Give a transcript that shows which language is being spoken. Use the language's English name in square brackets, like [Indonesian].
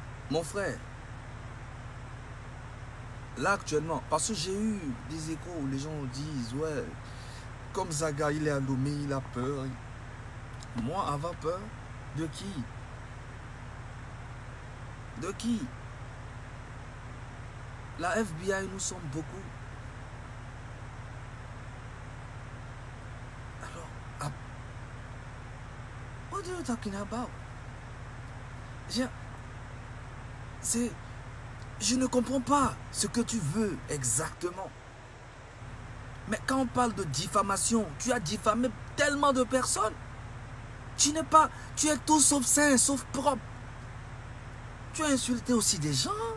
[French] Mon frère, là actuellement, parce que j'ai eu des échos où les gens disent, ouais, comme Zaga, il est à Lomé, il a peur. Moi, avoir peur de qui? De qui? La FBI, nous sommes beaucoup. [English] Alors, what are you talking about? [French] Je ne comprends pas ce que tu veux exactement. Mais quand on parle de diffamation, tu as diffamé tellement de personnes. Tu es tout sauf sain, sauf propre. Tu as insulté aussi des gens.